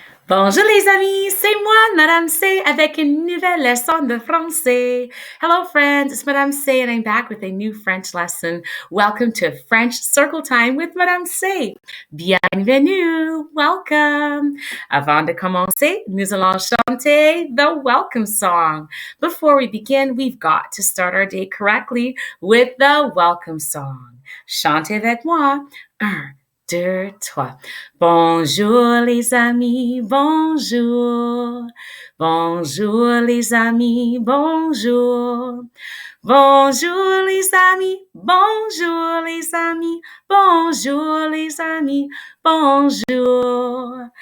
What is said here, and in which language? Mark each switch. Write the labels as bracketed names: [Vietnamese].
[French] Bonjour les amis, c'est moi, Madame C, avec une nouvelle leçon de français. [English] Hello friends, it's Madame C and I'm back with a new French lesson. Welcome to French Circle Time with Madame C. Bienvenue, welcome. [French] Avant de commencer, nous allons chanter [English] the welcome song. Before we begin, we've got to start our day correctly with the welcome song. [French] Chantez avec moi. 1, 2, 3. Bonjour les amis, bonjour. Bonjour les amis, bonjour. Bonjour les amis, bonjour les amis, bonjour les amis, bonjour.